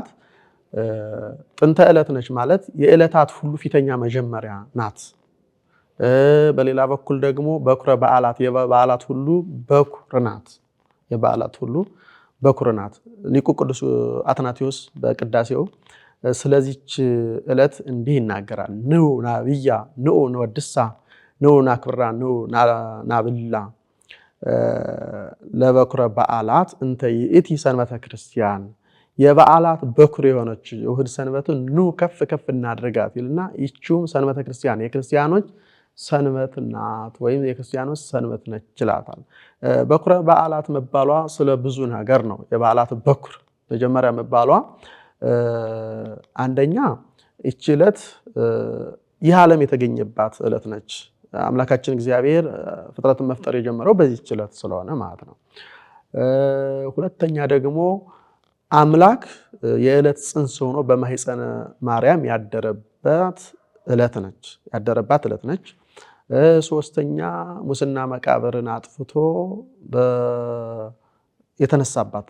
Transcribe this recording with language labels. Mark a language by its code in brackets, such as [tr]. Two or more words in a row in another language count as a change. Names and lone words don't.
[am] ጥንተ ዕለት ነች ማለት የዕለታት ሁሉ ፊተኛ መጀመሪያ ናት። በሌላ በኩል ደግሞ በኩረ በዓላት የበዓላት ሁሉ በኩር ናት። የበዓላት ሁሉ በኩር ናት። ሊቁ ቅዱስ አትናቴዎስ በቅዳሴው ስለዚች ዕለት እንዲህ ይናገራል። [gez] ንዑ ናብያ ንዑ ንወድሳ ንዑ ናክብራ ንዑ ናብላ ለበኩረ በዓላት እንተ ይእቲ ሰንበተ ክርስቲያን። [am] የበዓላት በኩር የሆነች እሁድ ሰንበትን ኑ ከፍ ከፍ እናድርጋት ይልና ይቺውም ሰንበተ ክርስቲያን የክርስቲያኖች ሰንበት ናት ወይም የክርስቲያኖች ሰንበት ነች ይላታል። በኩረ በዓላት መባሏ ስለ ብዙ ነገር ነው። የበዓላት በኩር መጀመሪያ መባሏ አንደኛ ይቺ ዕለት ይህ ዓለም የተገኘባት ዕለት ነች። አምላካችን እግዚአብሔር ፍጥረትን መፍጠር የጀመረው በዚህች ዕለት ስለሆነ ማለት ነው። ሁለተኛ ደግሞ አምላክ የዕለት ጽንስ ሆኖ በማኅፀነ ማርያም ያደረባት ዕለት ነች። ሶስተኛ ሙስና መቃብርን አጥፍቶ የተነሳባት